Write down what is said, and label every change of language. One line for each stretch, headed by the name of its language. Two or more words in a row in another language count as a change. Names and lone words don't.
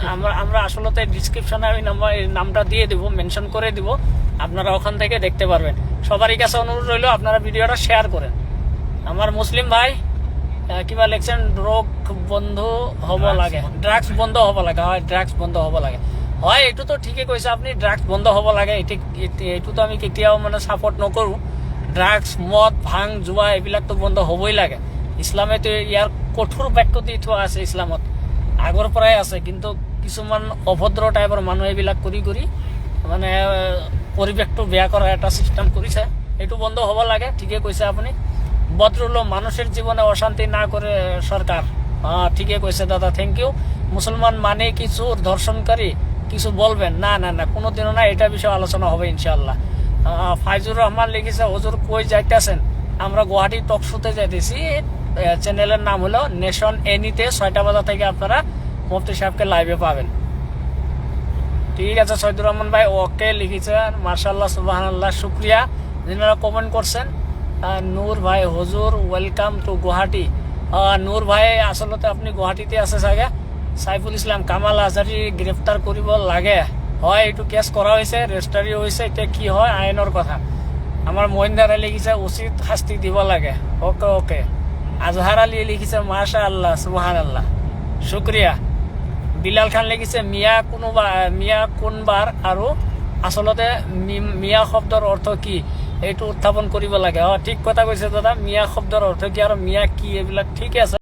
Bangla: আমরা আসলে ডিসক্রিপশনে ওই নামটা দিয়ে দিব, মেনশন করে দিব, আপনারা ওখান থেকে দেখতে পারবেন। সবারই কাছে অনুরোধ রইল আপনারা ভিডিওটা শেয়ার করেন।
Assamese: আমার মুসলিম ভাই কিবা লেখছেন রোগ বন্ধ হব লাগে, ড্রাগস বন্ধ হব লাগে, হয় ড্রাগস বন্ধ হব লাগে, হয় এইটো তো ঠিকে কৈছে আপুনি, ড্ৰাগছ বন্ধ হ'ব লাগে। এইটোতো আমি কেতিয়াও মানে ছাপোৰ্ট নকৰোঁ। ড্ৰাগছ মদ ভাং জুৱা এইবিলাকতো বন্ধ হ'বই লাগে। ইছলামেতো ইয়াৰ কঠোৰ বাক্য দি থোৱা আছে, ইছলামত আগৰ পৰাই আছে। কিন্তু কিছুমান অভদ্ৰ টাইপৰ মানুহ এইবিলাক কৰি কৰি মানে পৰিৱেশটো বেয়া কৰা এটা চিষ্টেম কৰিছে, এইটো বন্ধ হ'ব লাগে। ঠিকে কৈছে আপুনি।
Bangla: বদরুল মানুষের জীবনে অশান্তি না করে সরকার, ঠিকই কইছে দাদা,
English: thank you.
Bangla: মুসলমান মানে কি চোর ধর্ষণকারী, কিছু বলবেন? না না না, কোনোদিনও না, এটা বিষয়ে আলোচনা হবে ইনশাআল্লাহ। ফাইজুর রহমান লিখেছে হুজুর কই যাইতেছেন? আমরা গুয়াহাটি টক শোতে যাইতেছি। চ্যানেলের নাম হলো নেশন এনিতে। 6টা বাজা থেকে আপনারা মুফতি সাহেবকে লাইভে পাবেন। ঠিক আছে সৈয়দুর রহমান ভাই, ওকে লিখেছেন,
Arabic: ما شاء الله سبحان الله,
Bangla: শুক্রিয়া যিনারা কমেন্ট করছেন। নূর ভাই হুজুর
English: welcome to
Bangla: গুয়াহাটি।
Assamese: নূর ভাই আসলতে আপনি গুয়াহাটিতে আছে চাগে। সাইফুল ইসলাম কামাল আজারি গ্রেফতার কৰিব লাগে, হয় এইটো কেছ কৰা হৈছে, ৰেজিষ্টাৰী হৈছে, এতিয়া কি হয় আইনৰ কথা। আমাৰ মহিন্দাৰে লিখিছে উচিত শাস্তি দিব লাগে।
English: ওকে ওকে।
Assamese: আজহার আলী লিখিছে
Arabic: ما شاء الله سبحان الله,
Assamese: শুক্রিয়া। বিলাল খান লিখিছে মিয়া কোনবাৰ আৰু আসলতে মিয়া শব্দৰ অৰ্থ কি এইটো উত্থাপন কৰিব লাগে। ঠিক কথা কৈছে দাদা, মিয়া শব্দৰ অৰ্থ কি আৰু মিয়া কি এইবিলাক ঠিকে আছে।